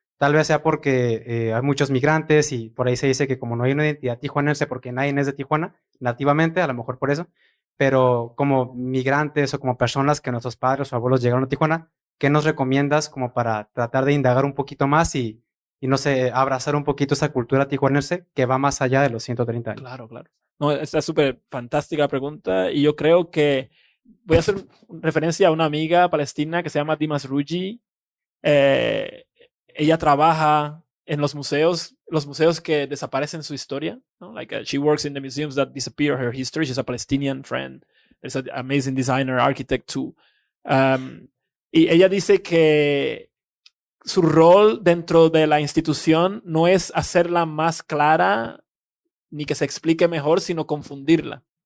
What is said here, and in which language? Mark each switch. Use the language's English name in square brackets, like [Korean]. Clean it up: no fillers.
[Spanish] Tal vez sea porque hay muchos migrantes y por ahí se dice que como no hay una identidad tijuanense porque nadie es de Tijuana nativamente, a lo mejor por eso, pero como migrantes o como personas que nuestros padres o abuelos llegaron a Tijuana, ¿qué nos recomiendas como para tratar de indagar un poquito más y no sé, abrazar un poquito esa cultura tijuanense que va más allá de los 130 años? Claro, claro. No, esta es súper fantástica pregunta y yo creo que voy a hacer referencia a una amiga palestina que se llama Dimas Ruji. Ella trabaja en los museos que desaparecen su historia, ¿no? [English] Like she works in the museums that disappear her history. She's a Palestinian friend. There's an amazing designer, architect too. [Spanish] Y ella dice que su rol dentro de la institución no es hacerla más clara ni que se explique mejor, sino confundirla.